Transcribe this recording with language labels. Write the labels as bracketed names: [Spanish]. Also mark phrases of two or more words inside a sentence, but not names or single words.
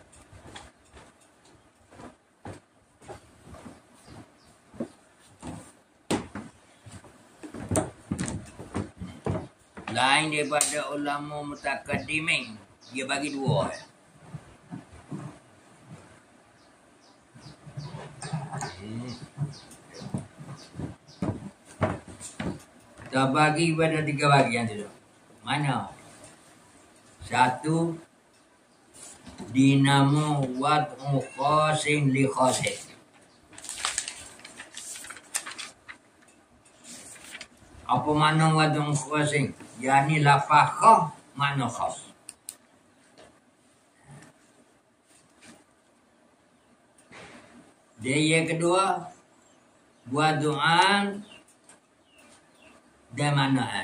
[Malay] Lain daripada ulama mutakaddimin, dia bagi 2. Kita bagi pada 3 bagian tu. Mana? [Arabic] 1 dinamo وضع خاص لخاص. [Malay] Apa makna [Arabic] وضع خاص? [Malay] Yani lafaz khas, makna khas. Dia yang kedua, wadu'an dan mana'an.